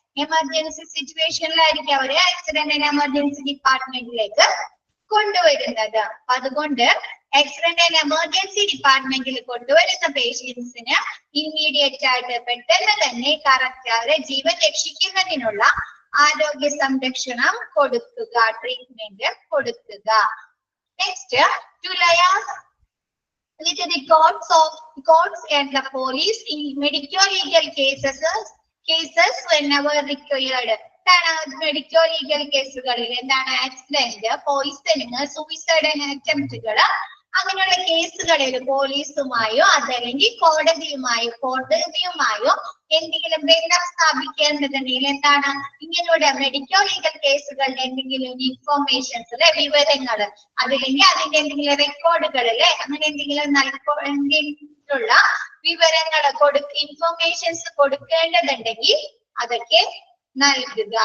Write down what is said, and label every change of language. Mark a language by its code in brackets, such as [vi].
[ml] Emergency സിറ്റുവേഷനിലായിരിക്കും അവര് accident and emergency ഡിപ്പാർട്ട്മെന്റിലേക്ക് കൊണ്ടുവരുന്നത്. അതുകൊണ്ട് ആക്സിഡന്റ് ആൻഡ് എമർജൻസി ഡിപ്പാർട്ട്മെന്റിൽ കൊണ്ടുവരുന്ന പേഷ്യൻസിന് ഇമ്മീഡിയറ്റ് ആയിട്ട് പെട്ടെന്ന് തന്നെ കറക്റ്റ് അവരെ ജീവൻ രക്ഷിക്കുന്നതിനുള്ള ആരോഗ്യ സംരക്ഷണം കൊടുക്കുക, ട്രീറ്റ്മെന്റ് കൊടുക്കുക. [en] Next, to liaise with the courts and the police in medical legal cases whenever required. [ml] Medical legal കേസുകളിൽ എന്താണ് ആക്സിഡന്റ്, പോയിസണിങ്, സൂയിസൈഡ് അറ്റംപ്റ്റുകൾ അങ്ങനെയുള്ള കേസുകളിൽ പോലീസുമായോ അതല്ലെങ്കിൽ കോടതിയുമായോ എന്തെങ്കിലും ബന്ധം സ്ഥാപിക്കേണ്ടതുണ്ടെങ്കിൽ എന്താണ് ഇങ്ങനെയുള്ള മെഡിക്കൽ ലീഗൽ കേസുകളുടെ എന്തെങ്കിലും ഇൻഫോർമേഷൻസ് വിവരങ്ങൾ അതല്ലെങ്കിൽ അതിന്റെ എന്തെങ്കിലും റെക്കോർഡുകളിലെ അങ്ങനെ എന്തെങ്കിലും നൽകിയിട്ടുള്ള വിവരങ്ങൾ ഇൻഫോർമേഷൻസ് കൊടുക്കേണ്ടതുണ്ടെങ്കിൽ അതൊക്കെ നൽകുക.